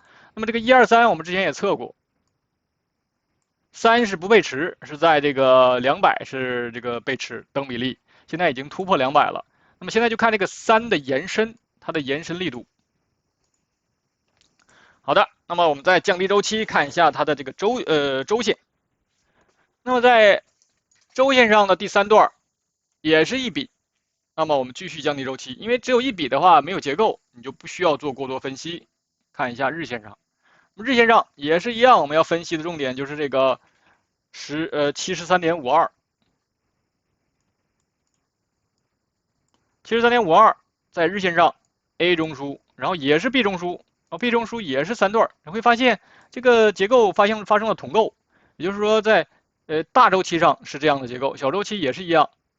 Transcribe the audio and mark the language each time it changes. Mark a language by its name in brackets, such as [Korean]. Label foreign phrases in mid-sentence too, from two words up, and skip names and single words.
[Chinese] 那麼這個1、2、3我們之前也測過，3是不背馳，是在這個200是這個背馳等比例，現在已經突破200了。那麼現在就看這個3的延伸， 它的延伸力度。好的，那么我们再降低周期，看一下它的这个周线。那麼在周線上的第3段也是一筆，那麼我們繼續降低周期，因為只有一筆的話沒有結構，你就不需要做過多分析。看一下日線上，日線上也是一樣，我們要分析的重點就是這個73.52。73.52在日線上 A 中樞，然後也是 B 中樞，然後 B 中樞也是3段，你會發現這個結構發生了統構，也就是說在大周期上是這樣的結構，小周期也是一樣。